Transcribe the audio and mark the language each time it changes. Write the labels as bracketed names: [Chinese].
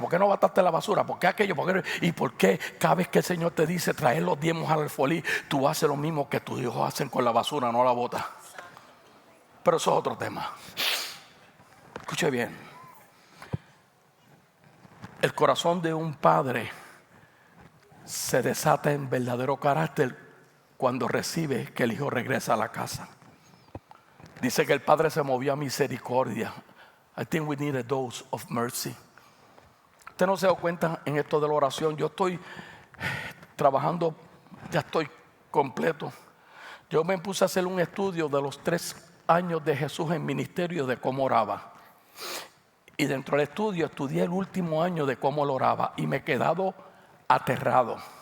[Spanish] ¿Por qué no botaste la basura? ¿Por qué aquello? ¿Y por qué cada vez que el Señor te dice traer los diezmos al alfolí, tú haces lo mismo que tus hijos hacen con la basura, no la botas? Pero eso es otro tema. Escuche bien. El corazón de un padre se desata en verdadero carácter cuando recibe que el hijo regresa a la casa. Dice que el padre se movió a misericordia. [English] I think we need a dose of mercy. [Spanish] Usted no se da cuenta en esto de la oración. Yo estoy trabajando, ya estoy completo. Yo me puse a hacer un estudio de los 3 años de Jesús en ministerio, de cómo oraba. Y dentro del estudio estudié el último año de cómo él oraba y me he quedado aterrado.